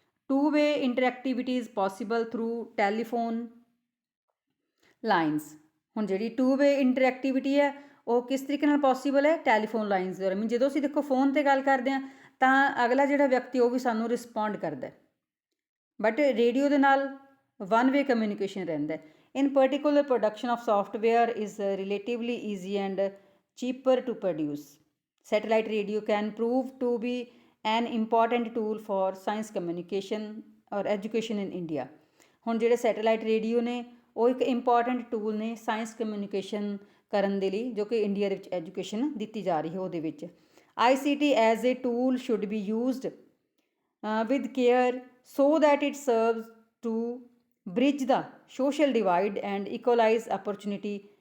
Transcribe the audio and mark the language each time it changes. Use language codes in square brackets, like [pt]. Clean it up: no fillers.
[en] two way interactivity is possible through telephone lines, [pa] ਹੁਣ ਜਿਹੜੀ two way ਇੰਟਰੈਕਟੀਵਿਟੀ ਹੈ ਉਹ ਕਿਸ ਤਰੀਕੇ ਨਾਲ ਪੋਸੀਬਲ ਹੈ? ਟੈਲੀਫੋਨ ਲਾਈਨਸ ਦੁਆਰਾ। ਮੀਨ ਜਦੋਂ ਅਸੀਂ ਦੇਖੋ ਫੋਨ 'ਤੇ ਗੱਲ ਕਰਦੇ ਹਾਂ ਤਾਂ ਅਗਲਾ ਜਿਹੜਾ ਵਿਅਕਤੀ ਉਹ ਵੀ ਸਾਨੂੰ ਰਿਸਪੌਂਡ ਕਰਦਾ, ਬਟ ਰੇਡੀਓ ਦੇ ਨਾਲ ਵਨ ਵੇ ਕਮਿਊਨੀਕੇਸ਼ਨ ਰਹਿੰਦਾ। [en] In particular, production of software is relatively easy and cheaper to produce. Satellite radio can prove to be an important tool for science communication or education in India। [pa] ਹੁਣ ਜਿਹੜੇ satellite radio ਨੇ ਉਹ ਇੱਕ important tool ਨੇ science communication ਕਰਨ ਦੇ ਲਈ, ਜੋ ਕਿ ਇੰਡੀਆ ਦੇ ਵਿੱਚ ਐਜੂਕੇਸ਼ਨ ਦਿੱਤੀ ਜਾ ਰਹੀ ਹੈ ਉਹਦੇ ਵਿੱਚ। [en] ICT as a tool should be used with care so that it serves to bridge the social divide and equalize opportunity।